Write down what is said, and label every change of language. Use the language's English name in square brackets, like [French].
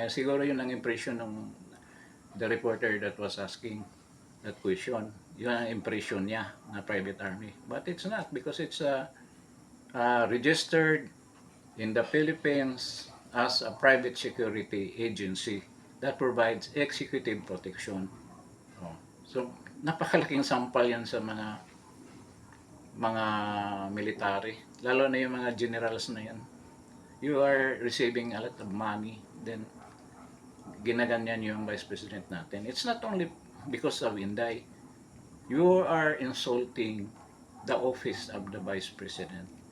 [Filipino] Siguro yun ang [English] impression ng the reporter that was asking that question. [Filipino] Yun ang impression niya na [English] private army. But it's not because it's registered in the Philippines as a private security agency that provides executive protection. [Filipino] So, napakalaking sampal yan sa mga military. Lalo na yung mga generals na yan. [English] You are receiving a lot of money, then [Filipino] ginaganyan yung [English] Vice President natin. It's not only because of Inday. You are insulting the office of the Vice President.